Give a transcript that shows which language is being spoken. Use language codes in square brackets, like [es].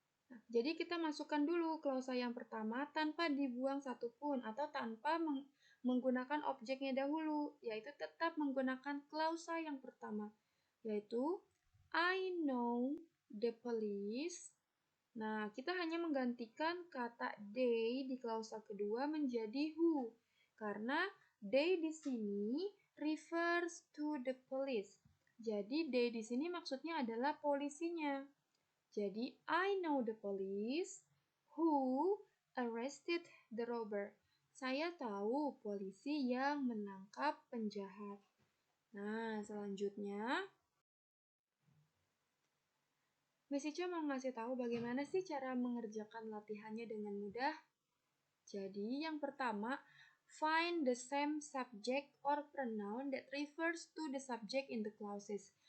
[id] Nah, jadi kita masukkan dulu klausa yang pertama tanpa dibuang satupun atau tanpa menggunakan objeknya dahulu, yaitu tetap menggunakan klausa yang pertama, yaitu [en] I know the police. [id] Nah, kita hanya menggantikan kata they di klausa kedua menjadi who, karena they di sini [en] refers to the police. [id] Jadi they di sini maksudnya adalah polisinya. Jadi, [en] I know the police who arrested the robber. [id] Saya tahu polisi yang menangkap penjahat. Nah, selanjutnya, Miss Ica mau ngasih tahu bagaimana sih cara mengerjakan latihannya dengan mudah. Jadi, yang pertama, [en] find the same subject or pronoun that refers to the subject in the clauses.